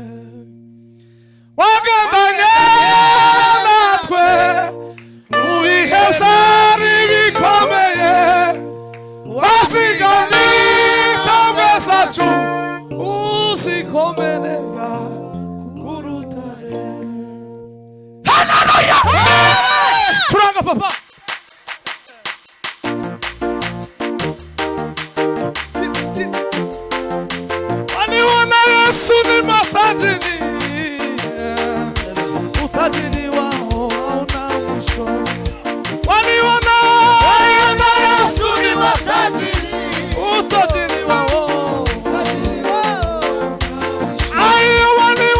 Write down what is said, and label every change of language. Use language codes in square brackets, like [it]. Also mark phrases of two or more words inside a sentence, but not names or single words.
[rw] wagendanye natwe mu bihe byari bikomeye wasigamye intambwe zacu uzikomereza ku rutare. Haleluya! Turanga papa. [sw] Waliona Yesu ni matajiri, utajiri wao hauna mwisho. Waliona Yesu ni matajiri, utajiri wao. [en] I want